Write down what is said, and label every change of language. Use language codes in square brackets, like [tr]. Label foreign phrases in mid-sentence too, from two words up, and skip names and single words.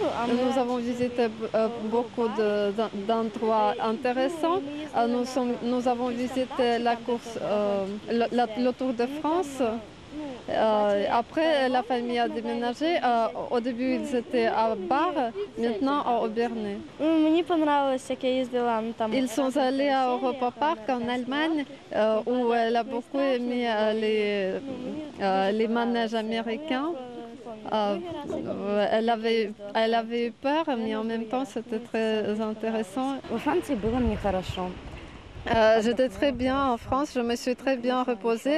[fr] Nous avons visité beaucoup d'endroits intéressants. Nous avons visité la course, le Tour de France. Après, la famille a déménagé. Au début, ils étaient à Bar, maintenant à Obernai. [uk] Мені понравилось, як я їздила там. [fr] Ils sont allés à Europa Park en Allemagne, où elle a beaucoup aimé les manèges américains. Elle avait eu peur, mais en même temps, c'était très intéressant. J'étais très bien en France, je me suis très bien reposée.